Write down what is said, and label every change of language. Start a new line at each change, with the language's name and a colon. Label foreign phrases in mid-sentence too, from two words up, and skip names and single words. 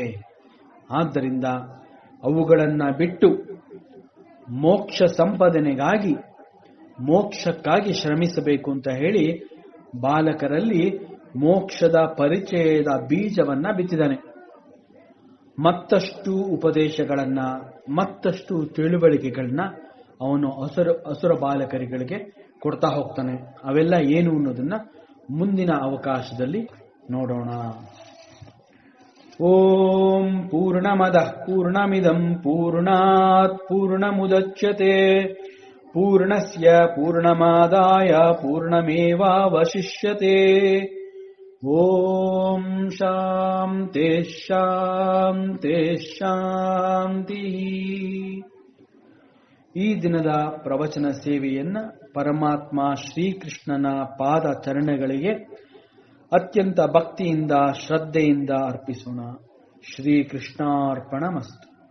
Kannada: ಆದ್ದರಿಂದ ಅವುಗಳನ್ನ ಬಿಟ್ಟು ಮೋಕ್ಷ ಸಂಪಾದನೆಗಾಗಿ, ಮೋಕ್ಷಕ್ಕಾಗಿ ಶ್ರಮಿಸಬೇಕು ಅಂತ ಹೇಳಿ ಬಾಲಕರಲ್ಲಿ ಮೋಕ್ಷದ ಪರಿಚಯದ ಬೀಜವನ್ನ ಬಿತ್ತಿದ್ದಾನೆ. ಮತ್ತಷ್ಟು ಉಪದೇಶಗಳನ್ನ, ಮತ್ತಷ್ಟು ತಿಳುವಳಿಕೆಗಳನ್ನ ಅವನು ಅಸುರ ಬಾಲಕರಿಗೆ ಕೊಡ್ತಾ ಹೋಗ್ತಾನೆ. ಅವೆಲ್ಲ ಏನು ಅನ್ನೋದನ್ನ ಮುಂದಿನ ಅವಕಾಶದಲ್ಲಿ ನೋಡೋಣ.
Sanskrit: ಓಂ ಪೂರ್ಣಮದಃ ಪೂರ್ಣಮಿದಂ ಪೂರ್ಣಾತ್ ಪೂರ್ಣಮುದಚ್ಯತೆ ಪೂರ್ಣಸ್ಯ ಪೂರ್ಣಮಾದಾಯ ಪೂರ್ಣಮೇವಾವಶಿಷ್ಯತೆ. ಓಂ ಶಾಂತಿ ಶಾಂತಿ ಶಾಂತಿ.
Kannada: ಈ ದಿನದ ಪ್ರವಚನ ಸೇವೆಯನ್ನ ಪರಮಾತ್ಮ ಶ್ರೀಕೃಷ್ಣನ ಪಾದ ಚರಣಗಳಿಗೆ ಅತ್ಯಂತ ಭಕ್ತಿಯಿಂದ ಶ್ರದ್ಧೆಯಿಂದ ಅರ್ಪಿಸೋಣ. ಶ್ರೀಕೃಷ್ಣಾರ್ಪಣಮಸ್ತು.